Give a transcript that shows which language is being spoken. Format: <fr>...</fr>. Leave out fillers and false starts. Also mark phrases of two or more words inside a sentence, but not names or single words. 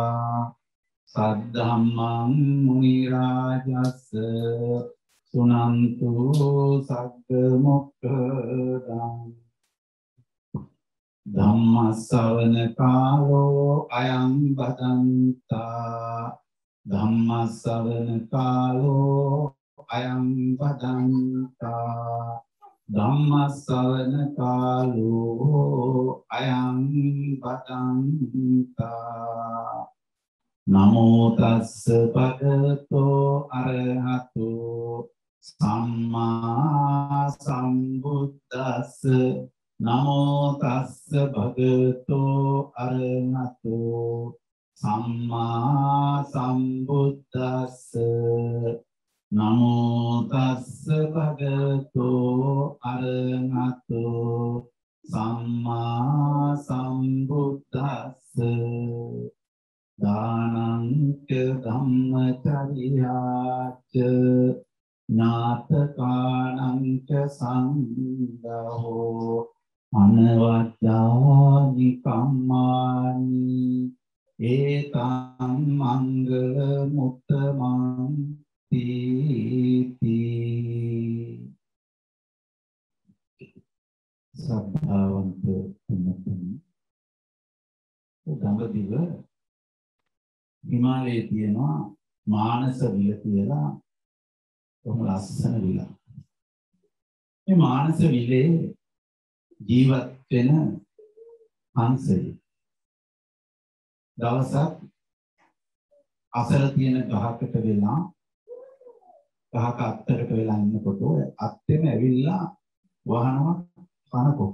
<pi>सद्धम्मं मुनिराजस्य सुनन्तु सद्मुक्तदाम् धम्मश्रवण कालो अयं बदन्ता धम्मश्रवण कालो अयं बदन्ता धम्मश्रवण कालो अयं बदन्ता नमो तस्स भगवतो अरहतो सम्मा सम्बुद्धस्स नमो तस्स भगवतो अरहतो सम्मा सम्बुद्धस्स नमो तस्स भगवतो अरहतो सम्मा सम्बुद्धस्स दानं च धम्मचर्याच ज्ञातकानं च संदहो अनवद्यानि कम्मानि एतं मङ्गलमुत्तमं तीति</pi> <si>ශ්‍රද්ධාවන්ත ගංගදිව හිමාලය තියෙනවා මානස විල කියලා කොහොම ලස්සන විලක්. මේ මානස විලේ ජීවත් වෙන හංසය දවසක් අසල තියෙන ගහකට වෙලා ගහක අත්තකට වෙලා ඉන්නකොට අත්තෙම ඇවිල්ලා වහනවා කනකොට.</si>